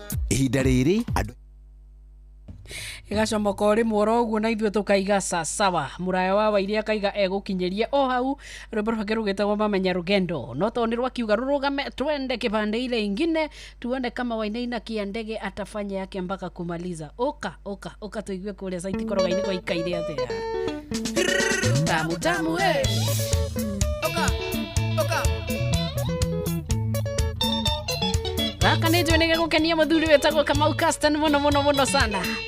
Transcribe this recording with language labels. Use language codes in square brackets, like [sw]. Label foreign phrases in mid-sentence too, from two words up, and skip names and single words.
[ki] Ihinda rĩrĩ, andũ Igacomoka o rĩmwe oro ũguo na ithuĩ tũkaiga sa-, sawa. Mũraya wa Waire akaiga egũkinyĩria o hau. Rwĩmbo rwake rũgĩtagwo Mama Nyarugendo. No to nĩ rwakiuga rũrũgame, [sw] twende kĩbande ile ingine, tuone kama Wainaina kia ndege atafanya yake mpaka kumaliza. [ki] Ũka, ũka, ũka tũigue kũrĩa Saiti Koroga-inĩ gwaikaire atĩa. Tamu, tamu, eh. Ũka, ũka. Gaka nĩ njũĩ nĩ gĩgũkenia mũthuri wĩtagwo Kamau Castan mũno, mũno, mũno sana.